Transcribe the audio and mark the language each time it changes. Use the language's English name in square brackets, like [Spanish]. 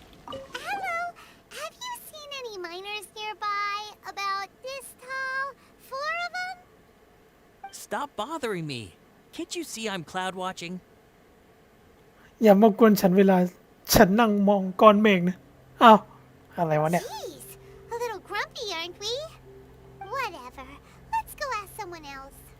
[English] Hello. Have you seen any miners nearby? About this tall? 4 of them? Stop bothering me. Can't you see I'm cloud watching? [Thai] อย่ามากวนฉันเวลาฉันนั่งมองก้อนเมฆนะอ้าวอะไรวะเนี่ย [English] Jeez, a little grumpy, aren't we? Whatever. Let's go ask someone else.